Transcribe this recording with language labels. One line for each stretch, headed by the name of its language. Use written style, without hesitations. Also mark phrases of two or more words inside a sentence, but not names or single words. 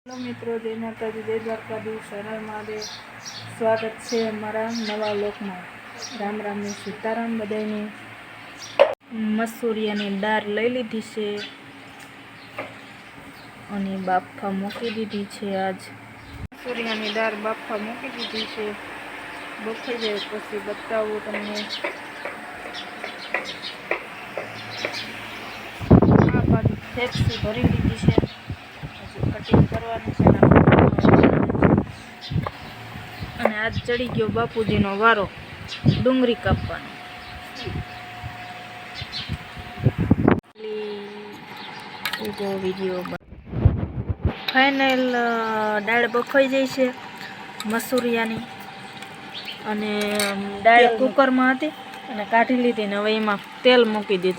Hindi: हेलो मित्रों, जय माताजी, जय द्वारकाधीश, हर हर महादेव। स्वागत है अमरा नवा लोक में।
Gujarati: રામ રામ ને સીતારામ બધાઈને। મસૂરિયાની દાળ લઈ લીધી છે અને બાફા મૂકી દીધી છે। આજ મસૂરિયાની દાળ બાફા મૂકી દીધી છે। બફાઈ જાય પછી બતાવું તમને। આ બાજુ ફેફસી ભરી લીધી છે, કટિંગ કરવાની છે અને આજ ચડી ગયો બાપુજીનો વારો ડુંગળી કાપવાનો। જો વિડિયો ફાઇનલ દાળ બફાઈ જાય છે મસૂરિયાની અને દાળ કુકરમાં હતી અને કાઢી લીધી ને હવે એમાં તેલ મૂકી દીધું।